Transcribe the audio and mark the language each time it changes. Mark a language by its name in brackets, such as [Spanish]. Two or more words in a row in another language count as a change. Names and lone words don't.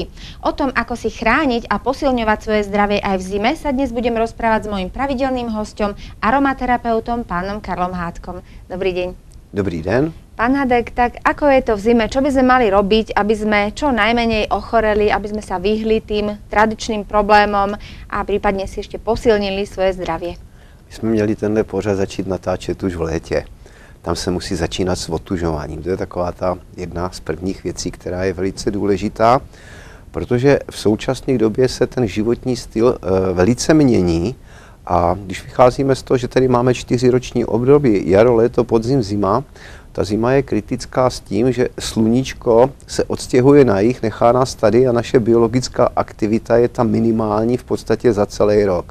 [Slovak] O tom, ako si chrániť a posilňovať svoje zdravie aj v zime, sa dnes budem rozprávať s mojím pravidelným hosťom, aromaterapeutom pánom Karlom Hádkom. Dobrý deň. [Czech] Dobrý den. [Slovak] Pán Hádek, tak ako je to v zime? Čo by sme mali robiť, aby sme čo najmenej ochoreli, aby sme sa vyhli tým tradičným problémom a prípadne si ešte posilnili svoje zdravie? [Czech] My jsme měli tenhle pořad začít natáčet už v létě. Tam se musí začínat s otužováním. To je taková ta jedna z prvních věcí, která je velice důležitá, protože v současné době se ten životní styl velice mění. A když vycházíme z toho, že tady máme 4 roční období, jaro, léto, podzim, zima, ta zima je kritická s tím, že sluníčko se odstěhuje na jih, nechá nás tady a naše biologická aktivita je tam minimální v podstatě za celý rok.